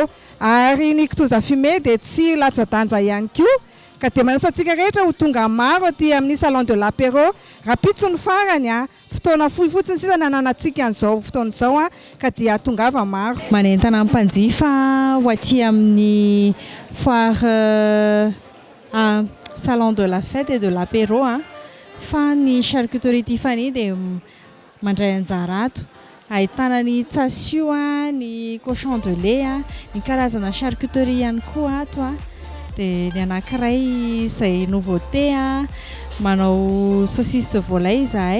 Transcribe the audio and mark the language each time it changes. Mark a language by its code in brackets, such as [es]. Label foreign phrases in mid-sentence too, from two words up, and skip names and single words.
[mg] Ary ny kitoza fumé dia tsy latsa-danja ihany koa ka dia manasantsika rehetra ho tonga maro aty amin'ny Salon de l'Apéro. Rapitso ny farany fotoana fohy fotsiny sisa nananantsika an'izao fotoana izao ka dia tongava maro. Manentana mpanjifa ho aty amin'ny foire Salon de la Fête et de l'Apéro fa ny charcuterie Tiffany dia mandray anjara ato. Ahitana ny tsasio ny [fr] cochon de lait [mg] ny karazana charcuterie ihany koa ato dia ny anankiray izay nouveauté manao [fr] saucisse de volaille [mg] izahay.